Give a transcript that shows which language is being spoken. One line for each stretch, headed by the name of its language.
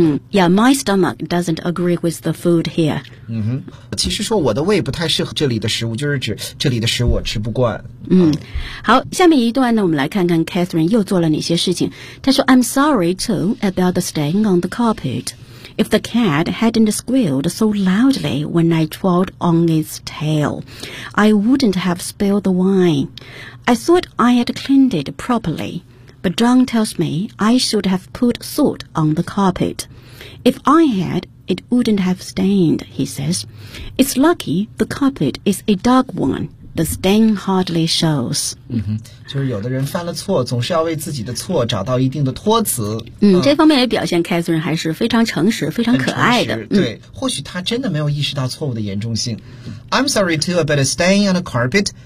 English: Yeah, my stomach doesn't agree with the food here.
Chinese: 嗯哼，其实说我的胃不太适合这里的食物，就是指这里的食物我吃不惯。好，下面一段呢，我们来看看 Catherine 又做了哪些事情。她说
English: I'm sorry too about the stain on the carpet. If the cat hadn't squealed so loudly when I trod on its tail, I wouldn't have spilled the wine. I thought I had cleaned it properly, but John tells me I should have put salt on the carpet. If I had, it wouldn't have stained, he says. It's lucky the carpet is a dark one. The stain hardly shows.
Chinese: 嗯哼，就是有的人犯了错，总是要为自己的错找到一定的托词。这方面也表现 Catherine 还是非常诚实，非常可爱的。对，或许他真的没有意识到错误的严重性。
English: I'm sorry too about a stain on a carpet.